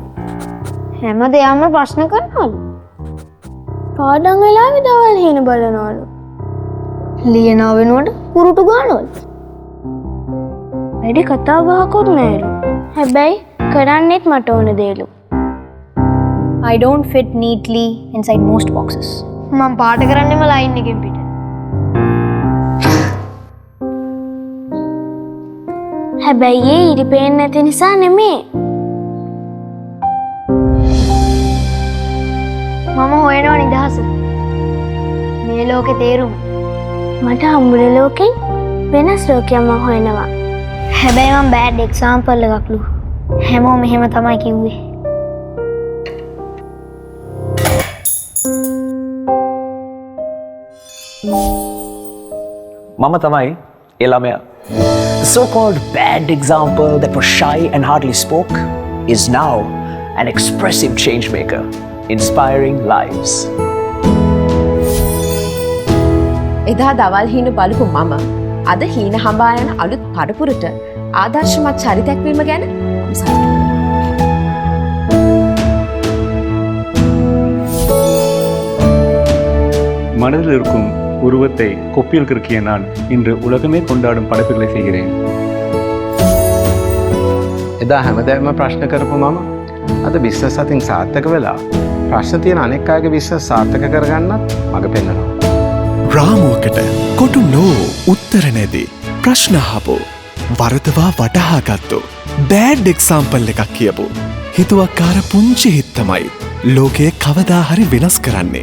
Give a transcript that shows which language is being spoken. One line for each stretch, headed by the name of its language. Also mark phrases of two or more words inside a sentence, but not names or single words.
Sinhala: හැම දෙයක්ම ප්‍රශ්න කරනවලු. පාඩම් වෙලාවේ දවල් හීන බලනවලු. ලියනවා වෙනුවට කුරුටු ගන්නවලු. වැඩි කතා බහකුත් නැහැලු. හැබැයි කරන්නෙත් මට ඕන දේලු.
English: I don't fit neatly inside most boxes.
Sinhala: මම පාට කරන්නෙම ලයින් එකෙන් පිට. හැබැයි ඒ ඉරි පේන්නේ නැති නිසා නෙමේ. මම හොයනවා නිදහස. මේ ලෝකේ තේරුම. මට හම්බුන ලෝකෙන් වෙනස් ලෝකයක් මම හොයනවා. හැබැයි මම
English: bad exampleඑකක්ලු.
Sinhala: හැමෝම එහෙම තමයි කිව්වේ. මම තමයි ඒ ළමයා.
English: The so-called bad example that was shy and hardly spoke is now an expressive change maker, inspiring lives.
Sinhala: එදා දවල් හීන බලපු මම අද හීන හඹා යන අලුත් පරපුරට ආදර්ශමත් චරිතයක් වීම ගැන සතුටුයි.
Tamil: மனதில் இருக்கும் உருவத்தை கொப்பியில் கிறுக்கிய நான் இன்று உலகமே கொண்டாடும் படைப்புகளை செய்கிறேன்.
Sinhala: එදා හැමදෑම ප්‍රශ්න කරපු මම අද විශ්වාස අතින් සාර්ථක වෙලා ප්‍රශ්න තියෙන අනෙක් අයගේ විශ්වාස සාර්ථක කරගන්නත් මඟ පෙන්වනවා. රාමුවකට කොටු නෝ උත්තර නැති ප්‍රශ්න අහපු වරදවා වටහා ගත්තු
English: bad exampleඑකක්
Sinhala: කියපු හිතුවක්කාර පුංචි හිත් තමයි ලෝකයේ කවදා හරි වෙනස් කරන්නේ.